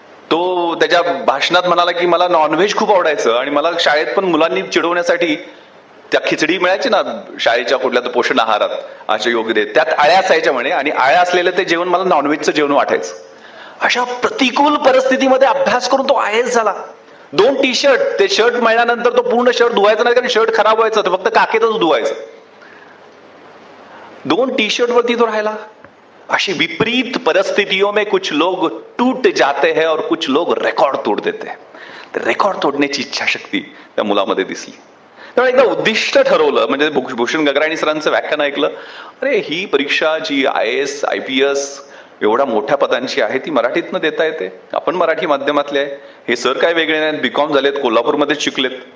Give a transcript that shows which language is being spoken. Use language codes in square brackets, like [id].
[mr] तो त्याच्या भाषणात म्हणाला की मला नॉनव्हेज खूप आवडायचं आणि मला शाळेत पण मुलांनी चिडवण्यासाठी त्या खिचडी मिळायची ना शाळेच्या कुठल्या तर पोषण आहारात अशा योग्य त्यात आळ्या असायच्या म्हणे आणि आळ्या असलेलं ते जेवण मला नॉनव्हेजचं जेवण वाटायचं. अशा प्रतिकूल परिस्थितीमध्ये अभ्यास करून तो IAS झाला. 2 टी-शर्ट, ते शर्ट मिळाल्यानंतर तो पूर्ण शर्ट धुवायचा नाही कारण शर्ट खराब व्हायचं, तर फक्त काकेतच धुवायचं. 2 टी-शर्ट वरती तो राहिला. अशी [hi] विपरीत परिस्थितियों में कुछ लोग टूट जाते हैं और कुछ लोग रेकॉर्ड तोड़ देते हैं. [mr] तर रेकॉर्ड तोडण्याची इच्छाशक्ती त्या मुलामध्ये दिसली. त्यामुळे एकदा उद्दिष्ट ठरवलं, म्हणजे भूषण गगराणी सरांचं व्याख्यान ऐकलं. अरे ही परीक्षा जी IAS IPS एवढ्या मोठ्या पदांची आहे ती मराठीतनं देता येते. आपण मराठी माध्यमातले आहे. हे सर काय वेगळे नाहीत, BCom झालेत, कोल्हापूरमध्येच शिकलेत.